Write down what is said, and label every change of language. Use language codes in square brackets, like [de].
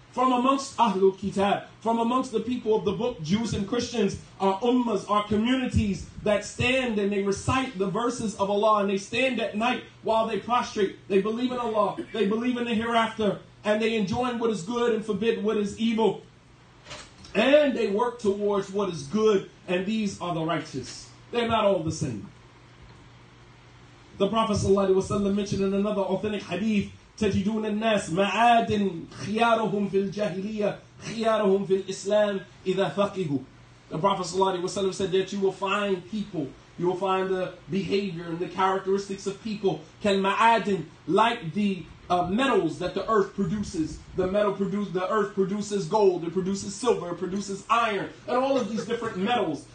[en] From amongst Ahlul Kitab, from amongst the people of the book, Jews and Christians, are ummahs, are communities that stand and they recite the verses of Allah, and they stand at night while they prostrate. They believe in Allah, they believe in the hereafter, and they enjoy what is good and forbid what is evil. And they work towards what is good, and these are the righteous. They're not all the same. The Prophet ﷺ mentioned in another authentic hadith, [ar] تجدون الناس معادن خيارهم في الجاهلية خيارهم في الإسلام إذا فقهوا. [en] The Prophet ﷺ said that you will find people, you will find the behavior and the characteristics of people, كالمعادن, like the metals that the earth produces. The earth produces gold, it produces silver, it produces iron, and all of these different metals.